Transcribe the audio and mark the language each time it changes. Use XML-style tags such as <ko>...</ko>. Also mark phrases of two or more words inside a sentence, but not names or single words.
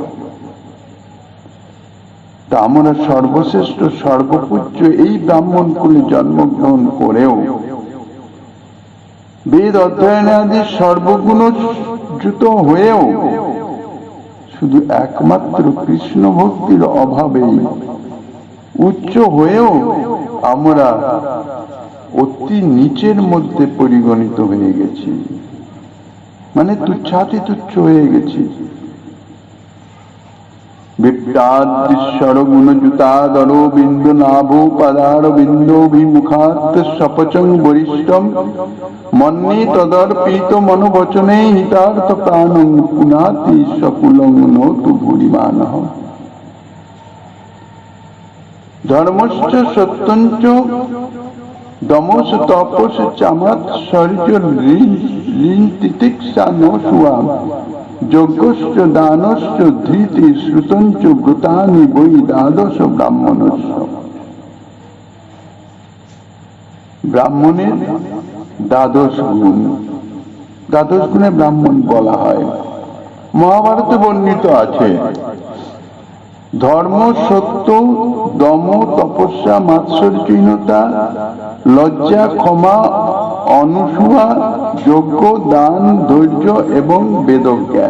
<bn>তা আমরা সর্বশ্রেষ্ঠ সর্বপূজ্য এই ব্রাহ্মণ কুলে জন্মগ্রহণ করেও বেদ অধ্যয়নাদি সর্বগুণযুত হয়েও শুধু একমাত্র কৃষ্ণ ভক্তির অভাবেই উচ্চ হয়েও আমরা অতি নিচের মধ্যে পরিগণিত হয়ে গেছি, মানে তুচ্ছাতি তুচ্ছ হয়ে গেছি।</bn> <sa>বিপ্রাদৃশ্বর গুণযুতাদরো বিন্দু নাভো পদার বিন্দোভিমুখাৎ সপচং বরিষ্ঠম মন্যে তদর্পিত মনোবচনে হিতার্থ প্রাণং পুনাতি সকুলং নতু ভূরিমানঃ। ধর্মশ্চ সত্যঞ্চ দমস তপস চামাৎসর্য ঋণ তিতিক্ষা ন সুয়াম যজ্ঞশ্চ দানশ্চ ধৃতি শ্রুতঞ্চ ব্রতানি বৈ দ্বাদশ ব্রাহ্মণস্য।</sa> <bn>ব্রাহ্মণের দ্বাদশ গুণ, দ্বাদশ গুণে ব্রাহ্মণ বলা হয়। মহাভারতে বর্ণিত আছে, ধর্ম, সত্য, দম, তপস্যা, মাৎসর্যহীনতা, লজ্জা, ক্ষমা, অনুসূয়া, যজ্ঞ, দান, ধৈর্য এবং বেদজ্ঞান।</bn>